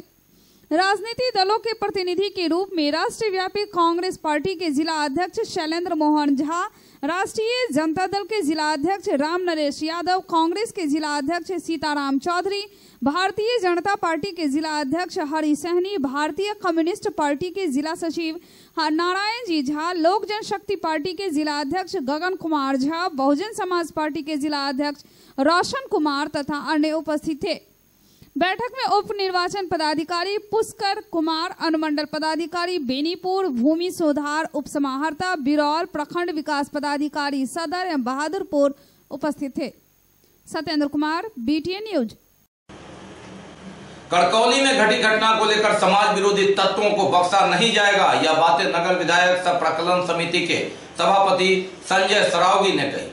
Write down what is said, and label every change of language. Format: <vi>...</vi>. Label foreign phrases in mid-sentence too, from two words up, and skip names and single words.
<hi>राजनीतिक दलों के प्रतिनिधि के रूप में राष्ट्रीय व्यापी कांग्रेस पार्टी के जिला अध्यक्ष शैलेंद्र मोहन झा, राष्ट्रीय जनता दल के जिला अध्यक्ष राम नरेश यादव, कांग्रेस के जिला अध्यक्ष सीताराम चौधरी, भारतीय जनता पार्टी के जिला अध्यक्ष हरि सहनी, भारतीय कम्युनिस्ट पार्टी के जिला सचिव नारायण जी झा, लोक जनशक्ति पार्टी के जिला अध्यक्ष गगन कुमार झा, बहुजन समाज पार्टी के जिला अध्यक्ष रोशन कुमार तथा अन्य उपस्थित थे। बैठक में उप निर्वाचन पदाधिकारी पुष्कर कुमार, अनुमंडल पदाधिकारी बेनीपुर, भूमि सुधार उप समाहर्ता बिरौल, प्रखंड विकास पदाधिकारी सदर एवं बहादुरपुर उपस्थित थे। सत्येंद्र कुमार, BTN न्यूज। कड़कौली में घटी घटना को लेकर समाज विरोधी तत्वों को बख्शा नहीं जाएगा, यह बातें नगर विधायक सह प्रकलन समिति के सभापति संजय सरावगी ने कही।</hi>